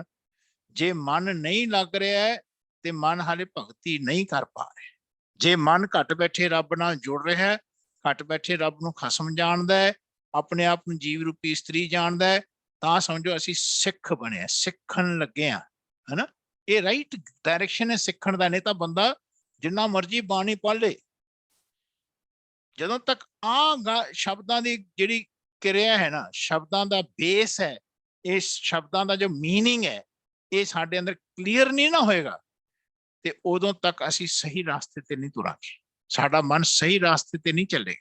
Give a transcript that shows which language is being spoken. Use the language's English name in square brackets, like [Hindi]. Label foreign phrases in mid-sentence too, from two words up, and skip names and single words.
[Punjabi] ਜੇ ਮਨ ਨਹੀਂ ਲੱਗ ਰਿਹਾ ਹੈ ਤੇ ਮਨ ਹਾਲੇ ਭਗਤੀ ਨਹੀਂ ਕਰ ਪਾ ਰਿਹਾ। ਜੇ ਮਨ ਘਟ ਬੈਠੇ ਰੱਬ ਨਾਲ ਜੁੜ ਰਿਹਾ ਹੈ, ਘਟ ਬੈਠੇ ਰੱਬ ਨੂੰ ਖਸਮ ਜਾਣਦਾ ਹੈ, ਆਪਣੇ ਆਪ ਨੂੰ ਜੀਵ ਰੂਪੀ ਇਸਤਰੀ ਜਾਣਦਾ ਹੈ, ਤਾਂ ਸਮਝੋ ਅਸੀਂ ਸਿੱਖ ਬਣੇ, ਸਿੱਖਣ ਲੱਗੇ ਹਾਂ, ਹਨਾ। ਇਹ [English] right direction [Punjabi] ਹੈ ਸਿੱਖਣ ਦਾ, ਨਹੀਂ ਤਾਂ ਬੰਦਾ ਜਿੰਨਾ ਮਰਜ਼ੀ ਬਾਣੀ ਪੜ੍ਹ ਲੈ, ਜਦੋਂ ਤੱਕ ਸ਼ਬਦਾਂ ਦੀ ਜਿਹੜੀ ਕਿਰਿਆ ਹੈ ਨਾ, ਸ਼ਬਦਾਂ ਦਾ ਬੇਸ ਹੈ, ਇਸ ਸ਼ਬਦਾਂ ਦਾ ਜੋ ਮੀਨਿੰਗ ਹੈ, ਇਹ ਸਾਡੇ ਅੰਦਰ ਕਲੀਅਰ ਨਹੀਂ ਨਾ ਹੋਏਗਾ, ਤੇ ਉਦੋਂ ਤੱਕ ਅਸੀਂ ਸਹੀ ਰਾਸਤੇ ਤੇ ਨਹੀਂ ਤੁਰਾਂਗੇ, ਸਾਡਾ ਮਨ ਸਹੀ ਰਾਸਤੇ ਤੇ ਨਹੀਂ ਚੱਲੇਗਾ।